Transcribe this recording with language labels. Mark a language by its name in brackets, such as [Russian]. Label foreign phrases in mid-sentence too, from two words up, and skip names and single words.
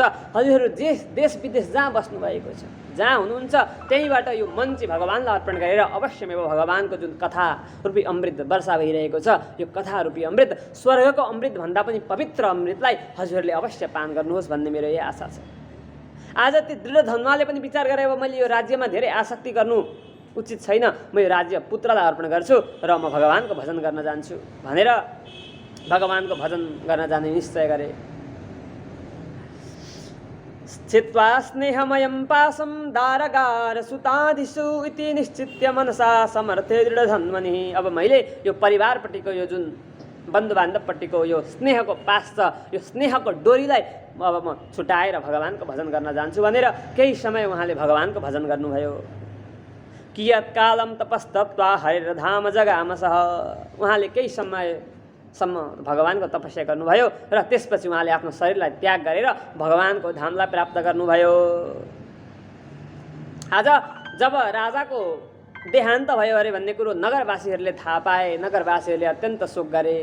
[Nepali] हजुरहरू देश विदेश जहाँ बस्नुभएको छ, जहाँ हुनुहुन्छ त्यहीँबाट यो मन चाहिँ भगवानलाई अर्पण गरेर अवश्यमेव भगवानको जुन कथा रूपी अमृत वर्षा भइरहेको छ, यो कथा रूपी अमृत स्वर्गको अमृत भन्दा पनि पवित्र अमृतलाई हजुरहरूले अवश्य पान गर्नुहोस् भन्ने मेरो यही आशा छ। आज ती दृढ धन्वाले पनि विचार गरे अब मैले यो राज्यमा धेरै आसक्ति गर्नु उचित छैन, म यो राज्य पुत्रलाई अर्पण गर्छु र म भगवानको भजन गर्न जान्छु भनेर भगवानको भजन गर्न जाने निश्चय गरे। [Sanskrit] छित्वा स्नेहमयं पासं दारगार सुतादिषु इति निश्चित्य मनसा समर्थे दृढ धन्वनि। [Nepali] अब मैले यो परिवारपट्टिको यो जुन बन्धु बान्धवपट्टिको यो स्नेहको पास छ, यो स्नेहको डोरीलाई अब म छुटाएर भगवानको भजन गर्न जान्छु भनेर केही समय उहाँले भगवानको भजन गर्नुभयो। [Sanskrit] कियत् कालम तपस्तप्त्वा हरिर्धाम जगामसः, [Nepali] उहाँले केही समयसम्म भगवानको तपस्या गर्नुभयो र त्यसपछि उहाँले आफ्नो शरीरलाई त्याग गरेर भगवानको धामलाई प्राप्त गर्नुभयो। आज जब राजाको देहान्त भयो अरे भन्ने कुरो नगरवासीहरूले थाहा पाए, नगरवासीहरूले अत्यन्त शोक गरे।